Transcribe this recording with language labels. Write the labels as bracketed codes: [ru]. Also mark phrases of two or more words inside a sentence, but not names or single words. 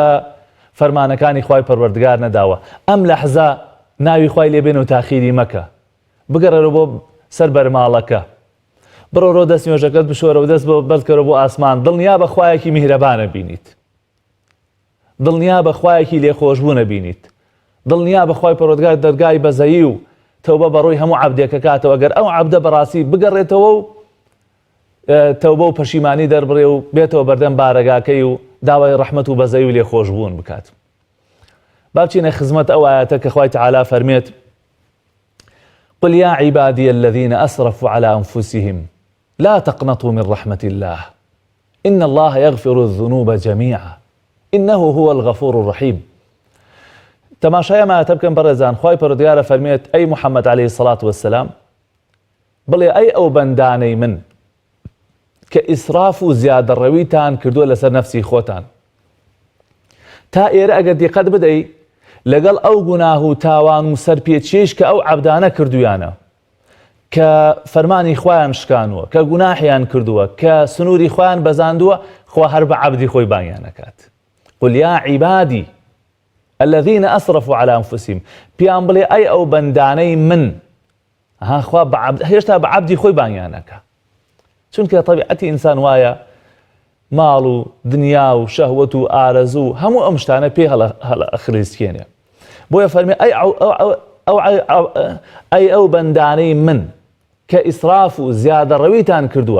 [ckb] فەرمانەکانی خوای پەروەردگار نەداوە، ئەم لەحزە ناوی خوای لێبێن و تاخیری مەکە، بگەڕێرە بۆ سەر بەرماڵەکە، بڕۆ دەست نوێژەکەت بشۆرە و دەست بەرکەرە بۆ ئاسمان، دڵنیا بە خوایەکی میهرەبانە بینیت، دڵنیا بە خوایەکی لێخۆشبوونە بینیت، دڵنیا بە خوای پەروەردگار دەرگای بەزەیی و تەوبە بەڕۆی هەموو عەبدێکە کاتەوە. گەر ئەو عەبدە بەڕاستی بگەڕێتەوە و تەوبە و پەشیمانی دەربڕێ و بێتەوە بەردەم بارەگاکەی و داوای ڕەحمەت و بەزەیی و لێخۆشبوون بکات. با بچینە خزمەت ئەو ئایەتە کە خوای تەعالا فەرمێت [ar] قل يا عبادي الذين أسرفوا على أنفسهم لا تقنطوا من رحمة الله إن الله يغفر الذنوب جميعا إنه هو الغفور الرحيم. [ckb] تماشای ما تبکەن بەڕێزان، خوای پەروەردگارە فەرمێت ئەی محەممەد [ar] عليه الصلاة والسلام [ckb] بڵێ ئەی ئەو بەندانەی من کە ئیسراف و زیادەڕەویتان کردووە لەسەر نەفسی خۆتان، تا ئێرە ئەگەر دیقەت بدەی لەگەڵ ئەو گوناه و تاوان و سەرپێچێش کە ئەو عەبدانە کردویانە کە فەرمانی خوایان شکانووە، کە گوناحیان کردووە، کە سنووری خوایان بەزاندووە، خوا هەر بە عەبدی خۆی بانیان نەکات. [ar] قل يا عبادي الذين أسرفوا على أنفسهم، [ckb] پیان بڵێ ئەی ئەو بەندانەی من خوا هێشتا بە عەبدی خۆی بانیان نەکا، چونکە تەبیعەتی ئینسان وایە ماڵ و دنیا و شەهوەت و ئارەزوو هەموو ئەم شتانە پێ هەڵەخریسکێنێ. بۆیە فەرمێ ئەی ئەو بەندانەی من کە ئیسراف و زیادەڕەویتان کردووە.